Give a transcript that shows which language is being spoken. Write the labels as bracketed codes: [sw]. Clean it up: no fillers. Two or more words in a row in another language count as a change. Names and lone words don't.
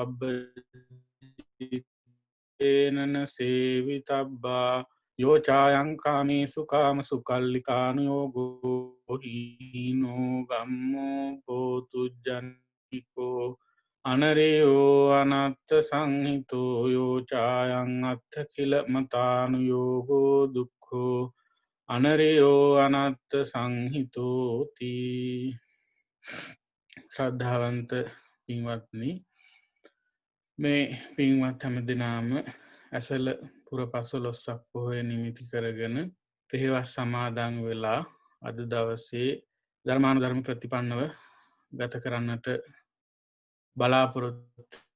[pi] පබ්බජිතේනන සේවිතබ්බා යෝචායං කාමේසු කාමසු කල්ලිකානුයෝගෝ හීනෝ ගම්මෝ පෝතුජ්ජන්නිකෝ අනරයෝ අනත්ත සංහිතෝ යෝචායං අත්ථ කිල මතානුයෝගෝ දුක්ඛෝ අනරයෝ අනත්ත සංහිතෝති. [si] ශ්‍රද්ධාවන්ත පින්වත්නි, මේ පින්වත් හැම දෙනාම ඇසල පුර පසළොස්වක පොහොය නිමිති කරගෙන පෙහෙවස් සමාදන් වෙලා අද දවසේ ධර්මානුධර්ම ප්‍රතිපන්නව ගත කරන්නට බලාපොරොත්තු